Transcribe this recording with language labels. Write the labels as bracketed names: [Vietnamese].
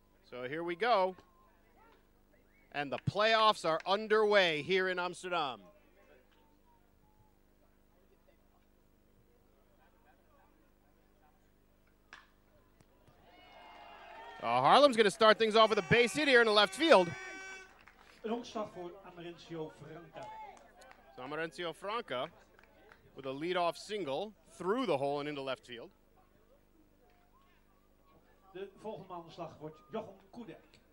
[English] So here we go. And the playoffs are underway here in Amsterdam. Harlem's going to start things off with a base hit here in the left field. [Dutch] Een omslag voor Amerencio Franca. [English] So Amerencio Franca with a leadoff single through the hole and into left field. [Dutch] De volgende man aan de slag wordt Jochem Koedijk.